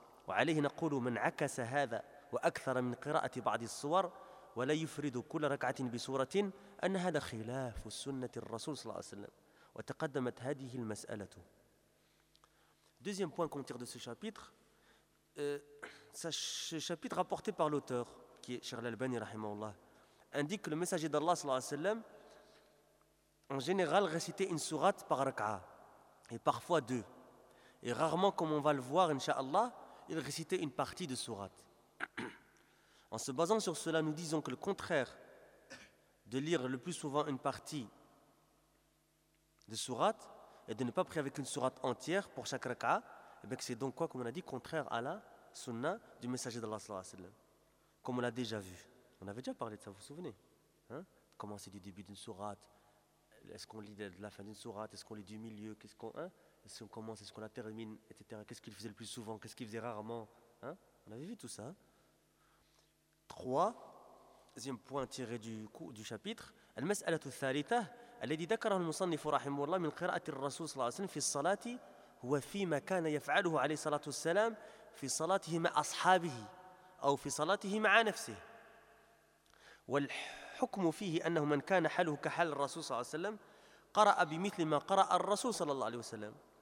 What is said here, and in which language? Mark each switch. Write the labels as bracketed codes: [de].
[ar] وعليه نقول من عكس هذا وأكثر من قراءة بعض الصور ولا يفرد كل ركعة بسورة أن هذا خلاف سنة الرسول صلى الله عليه وسلم وتقدمت هذه المسألة. [fr] Deuxième point qu'on tire de ce chapitre, ce chapitre rapporté par l'auteur qui est Cheikh Al-Albani rahimahullah indique que le messager d'Allah [ar] صلى الله عليه وسلم [fr] en général récitait une sourate par rak'a et parfois deux, et rarement, comme on va le voir inshallah, il récitait une partie de sourate. En se basant sur cela, nous disons que le contraire de lire le plus souvent une partie de sourate et de ne pas prier avec une sourate entière pour chaque raka, et bien que c'est donc quoi, comme on a dit, contraire à la sunna du messager d'Allah [ar] sallallahu alayhi wa sallam. [fr] Comme on l'a déjà vu. On avait déjà parlé de ça, vous vous souvenez, hein? Comment c'est du début d'une sourate? Est-ce qu'on lit de la fin d'une sourate? Est-ce qu'on lit du milieu? Qu'est-ce qu'on... Hein? Est-ce qu'on commence, est-ce qu'on la termine, etc. Qu'est-ce qu'il faisait le plus souvent, qu'est-ce qu'il faisait rarement, hein? On avait vu tout ça. Troisième point tiré du chapitre. [ar] المسألة الثالثة الذي ذكره المصنف رحمه الله من قراءة الرسول صلى الله عليه وسلم في الصلاة هو فيما كان يفعله عليه الصلاة والسلام في صلاته مع أصحابه أو في صلاته مع نفسه. والحكم فيه أنه من كان حاله كحال الرسول صلى الله عليه وسلم قرأ بمثل ما قرأ الرسول صلى الله عليه وسلم.